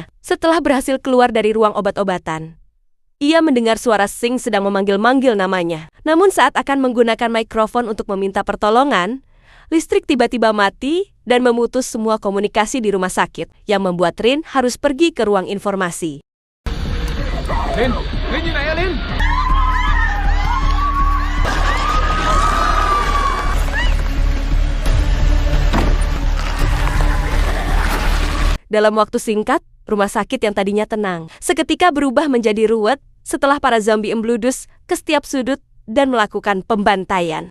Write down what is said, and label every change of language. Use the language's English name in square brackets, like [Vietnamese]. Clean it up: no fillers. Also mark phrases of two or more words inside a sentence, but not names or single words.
[Indonesian] Setelah berhasil keluar dari ruang obat-obatan, ia mendengar suara Singh sedang memanggil-manggil namanya. Namun saat akan menggunakan mikrofon untuk meminta pertolongan, listrik tiba-tiba mati dan memutus semua komunikasi di rumah sakit, yang membuat Rin harus pergi ke ruang informasi. [Thai] Rinอยู่ไหนอะลิน [Indonesian] Dalam waktu singkat, rumah sakit yang tadinya tenang seketika berubah menjadi ruwet setelah para zombie embludus ke setiap sudut dan melakukan pembantaian.